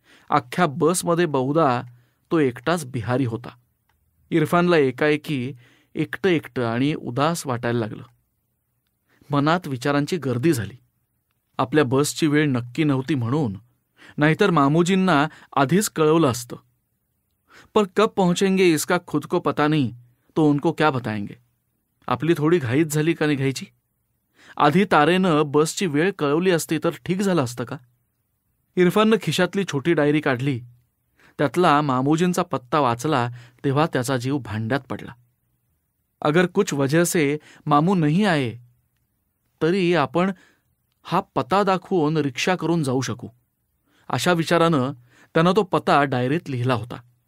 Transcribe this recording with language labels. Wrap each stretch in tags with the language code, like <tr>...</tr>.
<mr>अख्ख्या बसमध्ये बहुधा तो एकटाच बिहारी होता. इरफानला एकाएकी एकटं एकटं आणि उदास वाटायला लागलं. मनात विचारांची गर्दी झाली. आपल्या बसची वेळ नक्की नव्हती म्हणून, नाहीतर मामूजींना आधीच कळवलं असतं.</mr> <hi>पर कब पहुंचेंगे इसका खुद को पता नहीं, तो उनको क्या बताएंगे.</hi> <mr>आपली थोडी घाईच झाली का निघायची. आधी तारेनं बसची वेळ कळवली असती तर ठीक झालं असतं का. इरफाननं खिशातली छोटी डायरी काढली. त्यातला मामूजींचा पत्ता वाचला तेव्हा त्याचा जीव भांड्यात पडला.</mr> <hi>अगर कुछ वजह से मामू नहीं आए</hi> <mr>तरी आपण हा पत्ता दाखवून रिक्षा करून जाऊ शकू, अशा विचारानं त्यानं तो पत्ता डायरीत लिहिला होता.</mr>